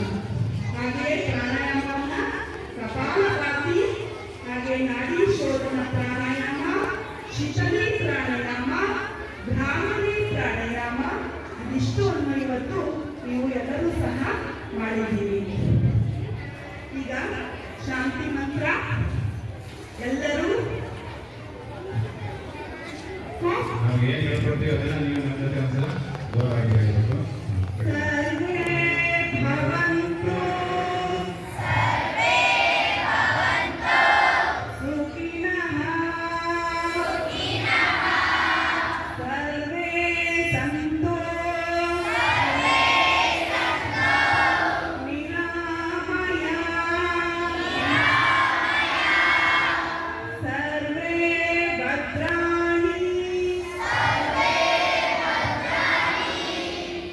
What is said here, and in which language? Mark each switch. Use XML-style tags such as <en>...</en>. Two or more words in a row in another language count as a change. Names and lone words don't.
<kn>ಹಾಗೆಯೇ ಪ್ರಾಣಾಯಾಮವನ್ನ ಕಪಾಲಭಾತಿ, ಹಾಗೆ ನಾಡಿ ಶೋಧನ ಪ್ರಾಣಾಯಾಮ, ಶಿಥಿಲಿ ಪ್ರಾಣಾಯಾಮ, ಭ್ರಾಮರಿ ಪ್ರಾಣಾಯಾಮ, ಇದಿಷ್ಟನ್ನು ಇವತ್ತು ನೀವು ಎಲ್ಲರೂ ಸಹ ಮಾಡಿದ್ದೀರಿ. ಈಗ ಶಾಂತಿ ಮಂತ್ರ ಎಲ್ಲರೂ ನಾವು ಏನು ಹೇಳ್ಕೊಡ್ತೀವಿ ಅದನ್ನು ನೀವು ನಮ್ಮ ಜೊತೆ ಒಂದ್ಸಲ ಜೋರಾಗಿ ಹೇಳಬೇಕು.</kn> <sa>ಸರ್ವೇ ಭವಂತು ಸುಖಿನಃ ಸರ್ವೇ ಸಂತು ನಿರಾಮಯ ಸರ್ವೇ ಭದ್ರಾಣಿ</sa>